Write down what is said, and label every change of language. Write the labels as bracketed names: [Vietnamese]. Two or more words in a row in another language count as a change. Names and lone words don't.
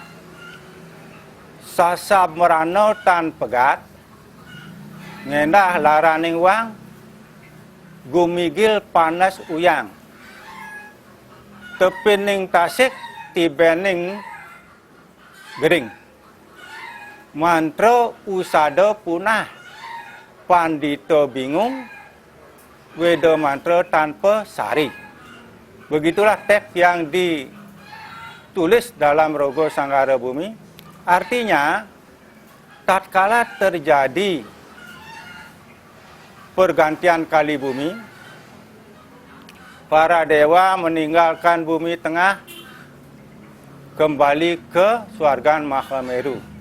[Kawi] sasab merano tan pegat ngendah laraning wang gumigil panas uyang tepining tasik tibening gering mantra usada punah pandita bingung weda mantra tanpa sari. [Indonesian] Begitulah teks yang ditulis dalam Rogo Sanggara Bumi. Artinya tatkala terjadi pergantian kali bumi, para dewa meninggalkan bumi tengah kembali ke swargan Mahameru.